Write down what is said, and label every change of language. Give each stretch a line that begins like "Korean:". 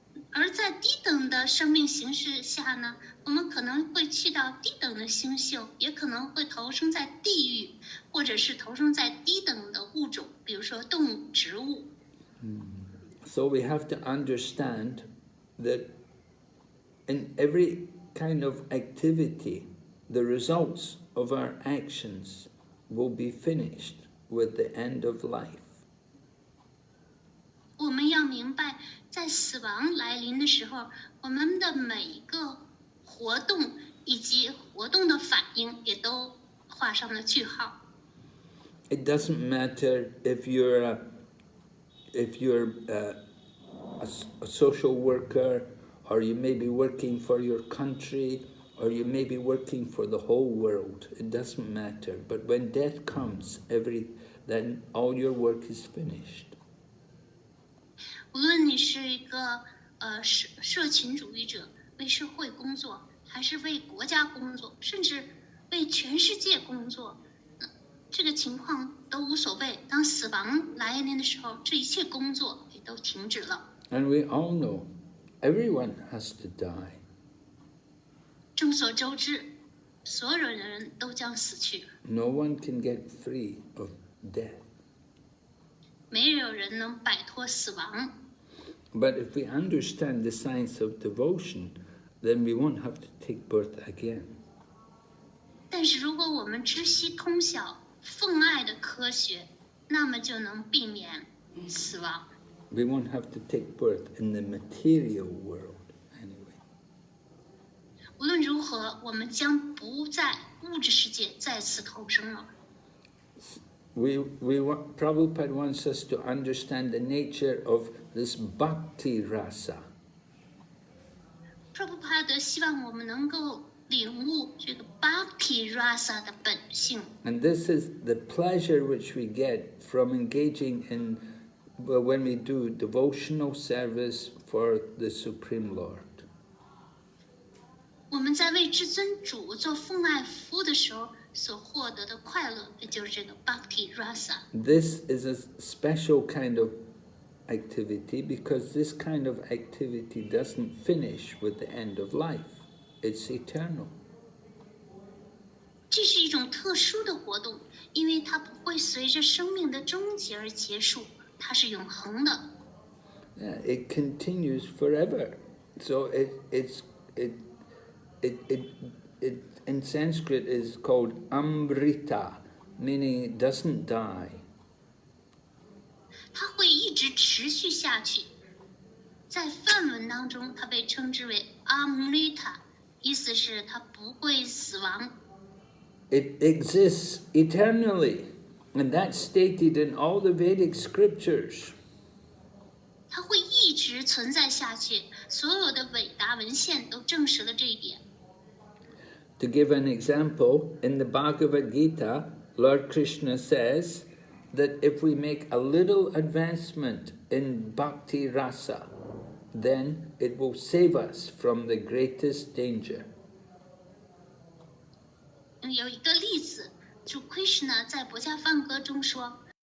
Chinese: 而在低等的生命形式下呢，我们可能会去到低等的星宿，也可能会投生在地狱，或者是投生在低等的物种，比如说动物、植物。
English: So we have to understand that in every kind of activity, the results of our actions will be finished with the end of life.
Chinese: 我们要明白，在死亡来临的时候，我们的每一个活动以及活动的反应也都画上了句号。
English: It doesn't matter if you're a social worker, or you may be working for your country, or you may be working for the whole world. It doesn't matter. But when death comes, then all your work is finished.
Chinese: 无论你是一个社群主义者，为社会工作，还是为国家工作，甚至为全世界工作，这个情况都无所谓。当死亡来临的时候，这一切工作也都停止了。
English: And we all know everyone has to die.
Chinese: 众所周知，所有的人都将死去，
English: No one can get free of death.
Chinese: 没有人能摆脱死亡。
English: But if we understand the science of devotion, then we won't have to take birth again.
Chinese: 但是如果我们知悉通晓奉爱的科学，那么就能避免死亡。
English: We won't have to take birth in the material world anyway.
Chinese: 无论如何，我们将不在物质世界再次投生了。
English: Prabhupada wants us to understand the nature of this bhakti rasa.
Chinese: Prabhupada 希望我们能够领悟这个 Bhakti Rasa 的本性。
English: And this is the pleasure which we get from engaging in, when we do devotional service for the Supreme Lord.
Chinese: 我们在为至尊主做奉爱服务的时候所获得的快乐，也就是这个 Bhakti Rasa。
English: This is a special kind of activity because this kind of activity doesn't finish with the end of life. It's eternal.
Chinese: 这是一种特殊的活动，因为它不会随着生命的终结而结束，它是永恒的。
English: Yeah, it continues forever. So it in Sanskrit is called amrita, meaning it doesn't die.
Chinese: 它会一直持续下去。在梵文当中，它被称之为 Amrita， 意思是它不会死亡。
English: It exists eternally, and that's stated in all the Vedic scriptures.
Chinese: 它会一直存在下去，所有的伟大文献都证实了这一点。
English: To give an example, in the Bhagavad Gita, Lord Krishna says that if we make a little advancement in bhakti rasa, then it will save us from the greatest danger.
Chinese: 有一个例子，主 Krishna 在《博家梵歌》中说，